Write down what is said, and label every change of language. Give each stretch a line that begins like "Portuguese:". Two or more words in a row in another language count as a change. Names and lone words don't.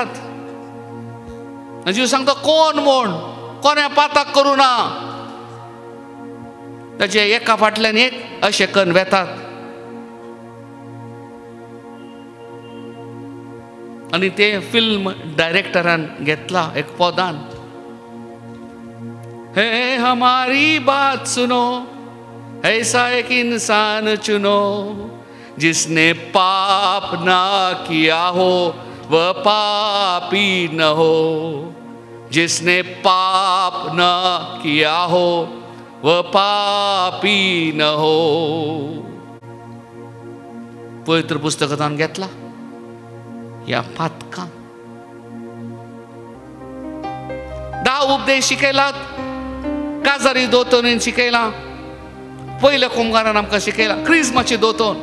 Konkani: जेजू सांगता कोण म्हूण, कोण्या पातक करूं ना. ताचे एका फाटल्यान एक अशें करून वेतात. आनी ते फिल्म डायरेक्टरान घेतला एक पदान,
Hindi: हे हमारी बात सुनो, ऐसा एक इंसान चुनो जिसने पाप ना किया हो वह पापी न हो, जिसने पाप न किया हो वह पापी न हो.
Konkani: पवित्र पुस्तकांत घेतला या पातकां 10 उपदेश शिकयलात. काजारी दोतोन शिकयला, पयल्या कुंभारान आमकां शिकयला क्रिस्माची दोतोन.